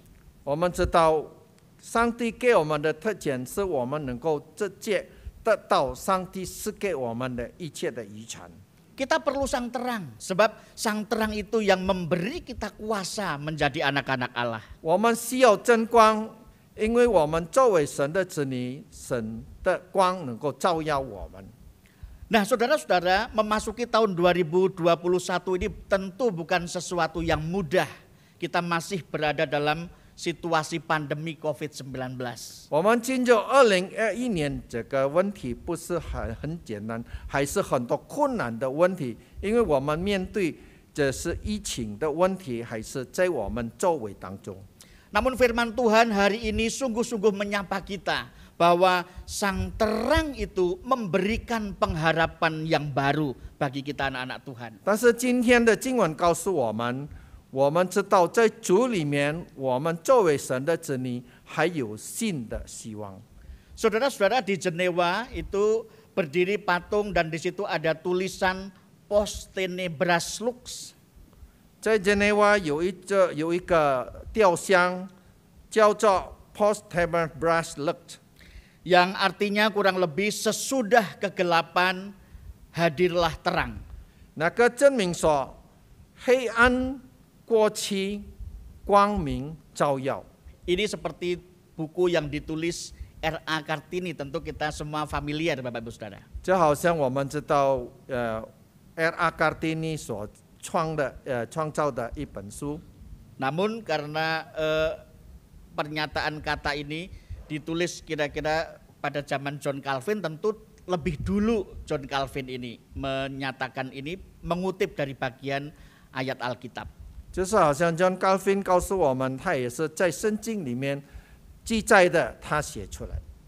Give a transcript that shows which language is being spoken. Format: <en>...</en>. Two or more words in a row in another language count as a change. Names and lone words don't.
<zh>我们知道，上帝给我们的特权是我们能够直接得到上帝赐给我们的一切的遗产。</zh> <id>Kita perlu sang terang, sebab sang terang itu yang memberi kita kuasa menjadi anak-anak Allah.</id> <zh>我们需要真光，因为我们作为神的子女，神的光能够照耀我们。</zh> <id>Nah, saudara-saudara, memasuki tahun 2021 ini tentu bukan sesuatu yang mudah. Kita masih berada dalam situasi pandemi COVID-19.</id> <zh>我们进入2021年，这个问题不是很简单，还是很多困难的问题，因为我们面对这是疫情的问题，还是在我们周围当中。</zh> <id>Namun firman Tuhan hari ini sungguh-sungguh menyapa kita bahwa sang terang itu memberikan pengharapan yang baru bagi kita anak-anak Tuhan.</id> <zh>但是今天的经文告诉我们，我们知道在主里面，我们作为神的子女，还有新的希望。</zh> <id>Saudara-saudara, di Jenewa itu berdiri patung dan di situ ada tulisan</id> <la>Post Tenebras Lux.</la> <zh>在日内瓦有一个雕像，叫做</zh> <la>Post Tenebras Lux，</la> <id>yang artinya kurang lebih sesudah kegelapan hadirlah terang.</id> <zh>那个证明说，黑暗过去，光明照耀。</zh> <id>Ini seperti buku yang ditulis R.A. Kartini, tentu kita semua familiar Bapak Ibu Saudara.</id> <zh>就好像我们知道，R.A. Kartini 所创造的一本书。</zh> <id>Namun karena pernyataan kata ini ditulis kira-kira pada zaman John Calvin, tentu lebih dulu John Calvin ini menyatakan ini mengutip dari bagian ayat Alkitab.</id> <zh>就是好像 John Calvin 告诉我们，他也是在圣经里面记载的，他写出来。</zh>